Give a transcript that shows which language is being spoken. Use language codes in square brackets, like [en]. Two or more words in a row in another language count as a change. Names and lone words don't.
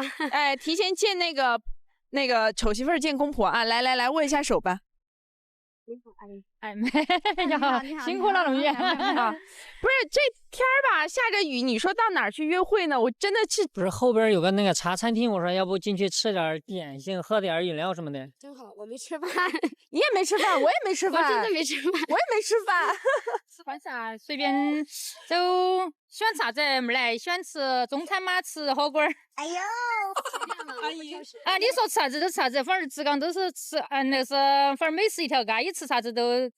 [zh] 哎，提前見那個醜媳婦見公婆啊！來握一下手吧。你好，阿姨。哎，你好，辛苦了，龍月。不是這天兒吧，下着雨，你說到哪兒去約會呢？我真的是不是後邊有個那個茶餐廳，我說要不進去吃點點心，喝點飲料什麼的。正好我沒吃飯，你也沒吃飯，我也沒吃飯，我真的沒吃飯，我也沒吃飯。吃飯啥？隨便走。喜歡啥子妹兒來？喜歡吃中餐嗎？吃火鍋？哎呦，阿姨啊，你說吃啥子就吃啥子，反正职崗都是吃，那是反正美食一條街，吃啥子都。